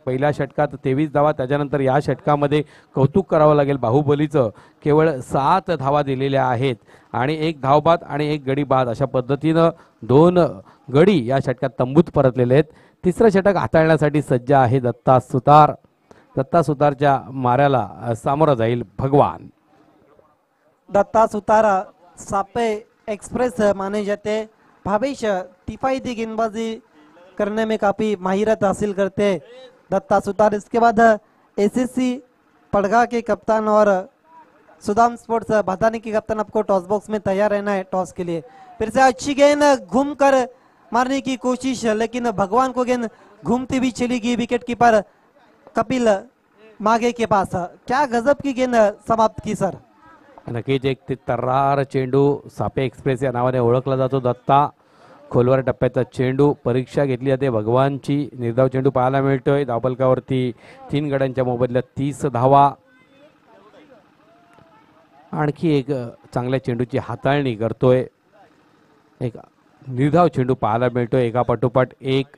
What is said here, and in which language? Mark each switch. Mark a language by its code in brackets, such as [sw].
[mr] पहिल्या षटकात 23 धावा. त्याच्यानंतर या षटकामध्ये कौतुक करावं लागेल बाहुबलीचं, केवळ 7 धावा दिलेल्या आहेत आणि 1 धावबाद आणि 1 गडी बाद अशा पद्धतीनं 2 गडी या षटकात तंबूत परतलेले आहेत. तिसरं षटक हाताळण्यासाठी सज्ज आहे दत्ता सुतार. दत्ता सुतारच्या माऱ्याला सामोरा जाईल भगवान. [hi] दत्ता सुतार सापे एक्सप्रेस माने जाते. भावेश किफायती गेंदबाजी करने में काफी माहिरत हासिल करते दत्ता सुतार. इसके बाद एसएससी पड़गा के कप्तान और सुदाम स्पोर्ट्स भदानी के कप्तान आपको टॉस बॉक्स में तैयार रहना है टॉस के लिए. फिर से अच्छी गेंद घूम कर मारने की कोशिश, लेकिन भगवान को गेंद घूमती भी चली गई. विकेट कीपर कपिल मागे के पास. क्या गजब की गेंद समाप्त की सर. [mr] नक्कीच एक तर्रार चेंडू सापे एक्सप्रेस या नावाने ओळखला जातो. दत्ता खोलवर टप्प्याचा चेंडू परीक्षा घेतली जाते भगवानची. निर्धाव चेंडू पाहायला मिळतोय. धावफलकावरती 3 गड्यांच्या मोबदल्यात 30 धावा. आणखी एक चांगल्या चेंडूची हाताळणी करतोय. एक निर्धाव चेंडू पाहायला मिळतोय एका पाठोपाठ एक.